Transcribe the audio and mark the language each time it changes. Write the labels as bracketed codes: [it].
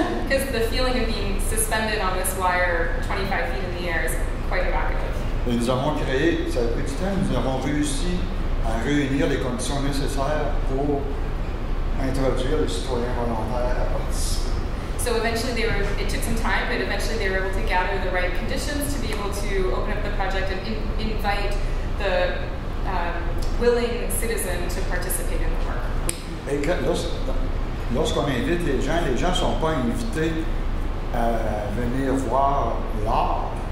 [en] Because the feeling of being suspended on this wire 25 feet in the air is quite evocative. [fr] Et nous avons créé, ça a pris du temps, nous avons réussi à réunir les conditions nécessaires pour introduire les citoyens volontaires à participer. [en] So eventually it took some time, but eventually they were able to gather the right conditions to be able to open up the project and invite the willing citizen to participate in the work. [fr] Et lorsqu'on invite les gens ne sont pas invités à venir voir l'art.